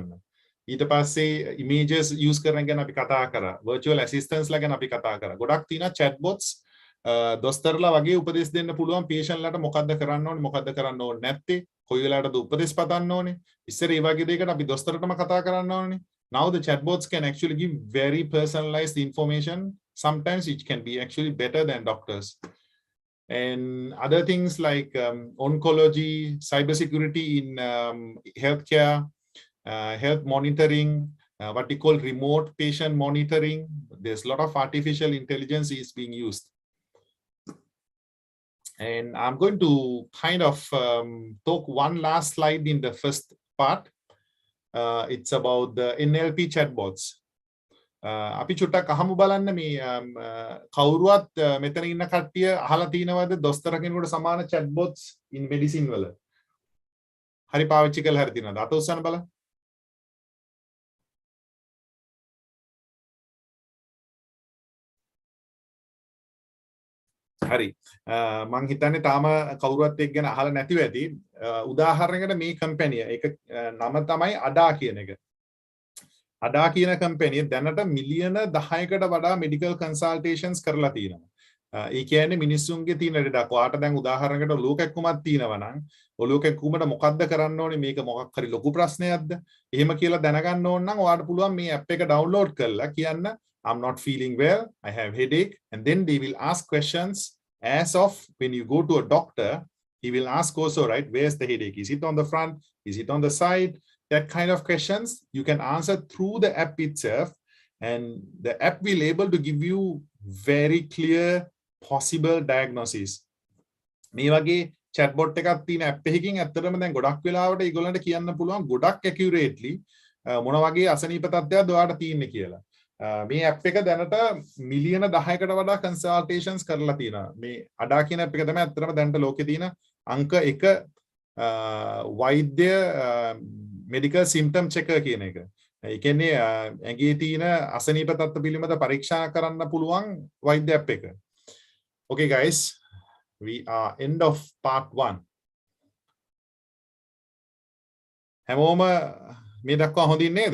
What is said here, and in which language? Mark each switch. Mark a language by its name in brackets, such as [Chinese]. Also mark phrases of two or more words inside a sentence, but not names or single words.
[Sinhala] ඊට පස්සේ images use කරන ගැන අපි කතා කරා. [English] virtual assistants [Sinhala] ලා ගැන අපි කතා කරා. ගොඩක් තියෙනවා chatbots දොස්තරලා වගේ උපදෙස් දෙන්න පුළුවන් patient ලාට මොකද්ද කරන්න ඕනේ මොකද්ද කරන්න ඕනේ නැත්තේ කොයි වෙලාවටද උපදෙස් පතන්න ඕනේ. ඉස්සර ඒ වගේ දෙයකට අපි දොස්තරටම කතා කරන්න ඕනේ. [English] Now the chatbots can actually give very personalized information. Sometimes it can be actually better than doctors. And other things like oncology, cybersecurity in healthcare, health monitoring, what we call remote patient monitoring. There's a lot of artificial intelligence is being used. And I'm going to kind of talk one last slide in the first part. It's about the NLP chatbots. [Sinhala] අපි චුට්ටක් අහමු බලන්න මේ කවුරුවත් මෙතන ඉන්න කට්ටිය අහලා තියෙනවද දොස්තර කෙනෙකුට සමාන [English] chatbots in medicine [Sinhala] වල? හරි පාවිච්චි කරලා හරි තියෙනවද? අත උස්සන්න බලන්න. හරි. මං හිතන්නේ තාම කවුරුවත් එක්ක ගැන අහලා නැතිව ඇති. උදාහරණයකට මේ කම්පැනි එක නම තමයි අඩා කියන එක. අඩා කියන කම්පැනි දැනට මිලියන 10කට වඩා [English] medical consultations [Sinhala] කරලා තියෙනවා. ඒ කියන්නේ මිනිස්සුන්ගේ තියෙන ලෙඩක්. ඔයාට දැන් උදාහරණයකට ඔලුව කැක්කුමක් තියෙනවා නම් ඔලුව කැක්කුමට මොකද්ද කරන්න ඕනේ? මේක මොකක් හරි ලොකු ප්‍රශ්නයක්ද? එහෙම කියලා දැනගන්න ඕන නම් ඔයාට පුළුවන් මේ ඇප් එක ඩවුන්ලෝඩ් කරලා කියන්න [English] I'm not feeling well, I have headache, and then they will ask questions as of when you go to a doctor. He will ask also, right, where's the headache? Is it on the front? Is it on the side? That kind of questions you can answer through the app itself, and the app will able to give you very clear possible diagnosis. [Sinhala] මේ වගේ chatbot එකක් තියෙන app එකකින් ඇත්තටම දැන් ගොඩක් වෙලාවට ඒගොල්ලන්ට කියන්න පුළුවන් ගොඩක් accurately මොන වගේ අසනීප තත්ත්වයක්ද ඔයාට තියෙන්නේ කියලා. මේ app එක දැනට මිලියන 10කට වඩා consultations කරලා තියෙනවා. මේ අඩා කියන app එක තමයි ඇත්තටම දැනට ලෝකේ තියෙන අංක 1 වෛද්‍ය [English] medical symptom checker [Sinhala] කියන එක. ඒ කියන්නේ ඇඟේ තියෙන අසනීප තත්ත්ව පිළිබඳ පරීක්ෂා කරන්න පුළුවන් වෛද්‍ය app එක. [English] Okay guys, we are end of part 1. [Sinhala] හැමෝම මේ දක්වා හොඳින් නේද?